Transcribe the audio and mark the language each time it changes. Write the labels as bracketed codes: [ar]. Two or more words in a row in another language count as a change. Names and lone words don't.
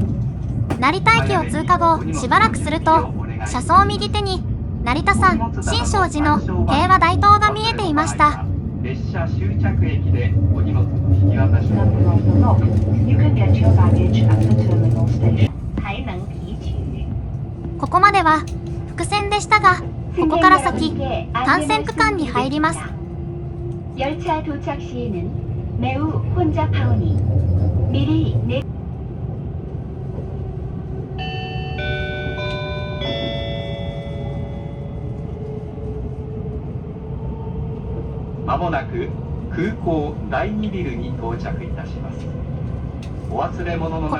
[ja] 成田駅を通過後しばらくすると、車窓右手に成田山新勝寺の平和大塔が見えていました。列車終着駅でお荷物を引き渡します。ここまでは伏線でしたが、ここから先単線区間に入ります。 [ko] 열차 도착 시에는 매우 혼잡하오니 미리 내 [ja] まもなく空港第2ビルに到着いたします。お忘れ物のないよう